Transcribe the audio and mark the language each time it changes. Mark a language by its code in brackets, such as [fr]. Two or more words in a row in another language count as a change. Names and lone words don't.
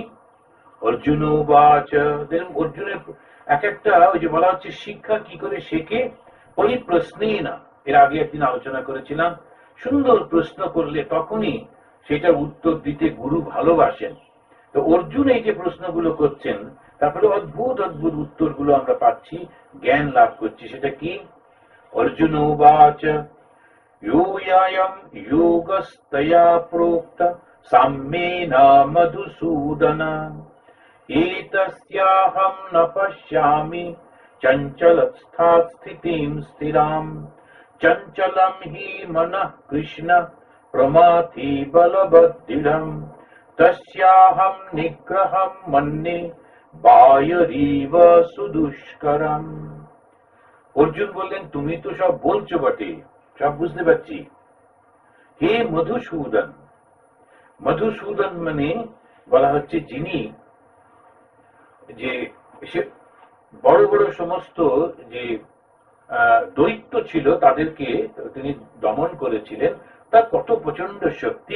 [sa] অর্জুন বাচ, [bn] অর্জুনের এক একটা ওই যে বলা হচ্ছে শিক্ষা কি করে শেখে, ওই প্রশ্নেই না, এর আগে একদিন আলোচনা করেছিলাম, সুন্দর প্রশ্ন করলে তখনই সেটার উত্তর দিতে গুরু ভালোবাসেন। তো অর্জুন এই যে প্রশ্নগুলো করছেন তারপরে অদ্ভুত অদ্ভুত উত্তরগুলো আমরা পাচ্ছি, জ্ঞান লাভ করছি। সেটা কি? [sa] অর্জুন বাচ यूयायं योगस्तया प्रोक्त साम्येन मधुसूदन एतस्याहं न पश्यामि चञ्चलस्थात् स्थितिं स्थिराम् चञ्चलं हि मनः कृष्ण प्रमाथि बलवद्दृढम् तस्याहं निग्रहं मन्ये বায়রিব সুদুষ্করম। [bn] অর্জুন বললেন তুমি তো সব বলছো বটে, সব বুঝতে পারছি, হে মধুসূদন। মধুসূদন মানে বলা হচ্ছে যিনি যে বড় বড় সমস্ত যে দৈত্য ছিল তাদেরকে তিনি দমন করেছিলেন, তার কত প্রচন্ড শক্তি।